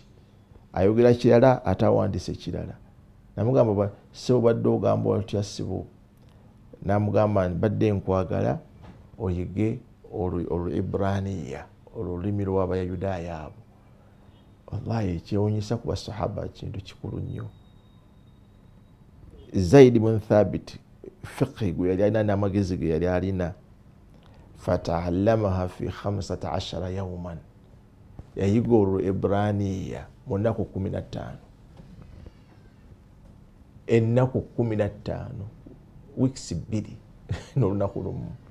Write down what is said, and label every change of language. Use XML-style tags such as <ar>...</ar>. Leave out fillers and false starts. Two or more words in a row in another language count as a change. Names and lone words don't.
<lg>Ayogera kirala ate awandiise kirala. Namugamba sibo badde ogamba otya sibo. Namugamba badde nkwagala oyige Olu-Ibraniya, olulimi lw'Abayudaaya abo. Wallahi kyewuunyisa ku basahaba kintu kikulu nnyo. Zaid ibn Thabit fiqhi gwe yali alina n'amagezi ge yali alina,</lg> <ar>فتعلمها في 15 يوما,</ar> <lg>yayiga Olu-Ibraniya mu nnaku 15. Ennaku 15, weeks 2 n'olunaku lumu.</lg>